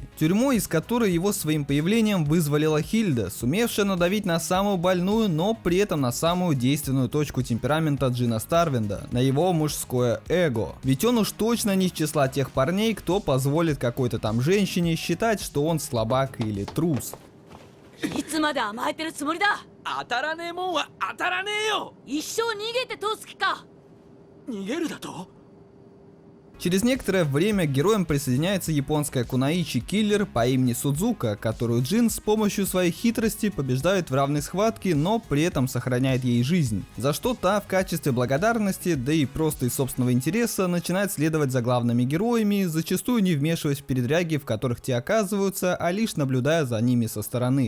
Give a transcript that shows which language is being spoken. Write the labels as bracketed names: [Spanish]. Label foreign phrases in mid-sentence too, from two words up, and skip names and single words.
[Russian] Тюрьмой, из которой его своим появлением вызволила Хильда, сумевшая надавить на самую больную, но при этом на самую действенную точку темперамента Джина Старвинда, на его мужское эго. Ведь он уж точно не из числа тех парней, кто позволит какой-то там женщине считать, что он слабак или трус. [Japanese] いつまで甘えてるつもりだ。当たらねえもんは当たらねえよ。一生逃げて通す気か。逃げるだと？ [Russian] Через некоторое время к героям присоединяется японская кунаичи-киллер по имени Судзука, которую Джин с помощью своей хитрости побеждает в равной схватке, но при этом сохраняет ей жизнь. За что та в качестве благодарности, да и просто из собственного интереса, начинает следовать за главными героями, зачастую не вмешиваясь в передряги, в которых те оказываются, а лишь наблюдая за ними со стороны.